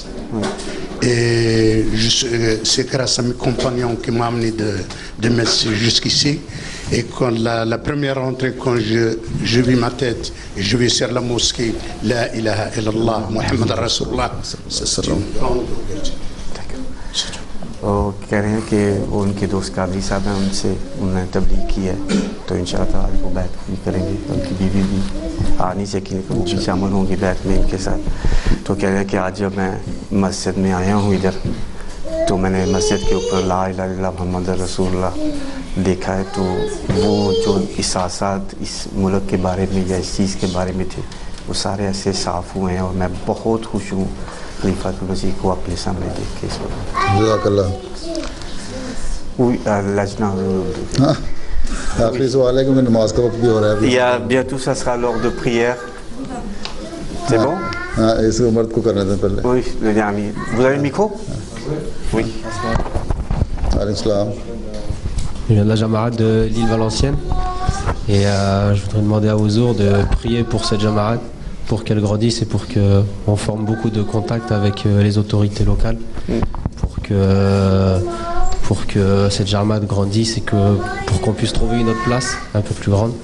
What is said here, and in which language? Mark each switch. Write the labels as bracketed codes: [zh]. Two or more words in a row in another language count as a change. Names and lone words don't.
[fr] Et c'est grâce à mes compagnons qui m'ont amené de Messie jusqu'ici. Et quand la première entrée, quand je vis ma tête, je vais sur la mosquée, [ar] لا إله إلا الله محمد رسول الله, [fr] c'est une grande ouverture. [hi] वो कह रहे हैं कि वो उनके दोस्त कादरी साहब हैं, उनसे उन्होंने तबलीग की है, तो इंशाअल्लाह आज वो बैत भी करेंगे। उनकी बीवी भी आ नहीं सकी, लेकिन वो भी शामिल होंगी बैत में इनके साथ। तो कह रहे हैं कि आज जब मैं मस्जिद में आया हूँ इधर, तो मैंने मस्जिद के ऊपर [ar] لا إله إلا الله محمد رسول الله [hi] देखा है। तो वो जो एहसासात इस मुल्क के बारे में या इस चीज़ के बारे में थे, वो सारे ऐसे साफ़ हुए हैं, और मैं बहुत खुश हूँ [ar] خليفة المسيح [hi] को अपने सामने देख के। [fr] Oui, l'ajna. [hi] आखिरी सवाल है कि मैं नमाज का वक्त भी हो रहा है। [fr] Il y a bientôt, ça sera l'heure de prière. C'est bon? [hi] हाँ, इसको मर्द को करने दें पहले। [fr] Oui, le ami. Vous avez le micro? Oui. Al-Islam. Je viens de la Jamaat de l'île Valenciennes et je voudrais demander à Ouzour de prier pour cette Jamaat, pour qu'elle grandisse et pour qu'on forme beaucoup de contacts avec les autorités locales, pour que cette Jamaat grandisse et pour qu'on puisse trouver une autre place un peu plus grande.